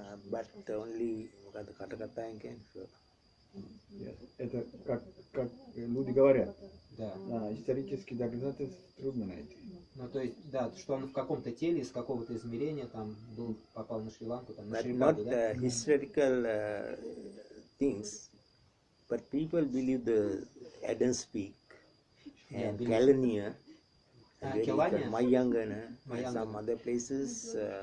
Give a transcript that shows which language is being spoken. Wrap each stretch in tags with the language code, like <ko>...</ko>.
<en>But only ката-ката can show.</en> <ru>Это как люди говорят. Да. Исторически доказательств трудно найти. Ну то есть, да, что он в каком-то теле из какого-то измерения там был, попал на Шри-Ланку, там на Шри-Ланку, да?</ru> <en>Not historical things, but people believe the Adam's Peak and Kelaniya, Mayangana, and some other places.</en>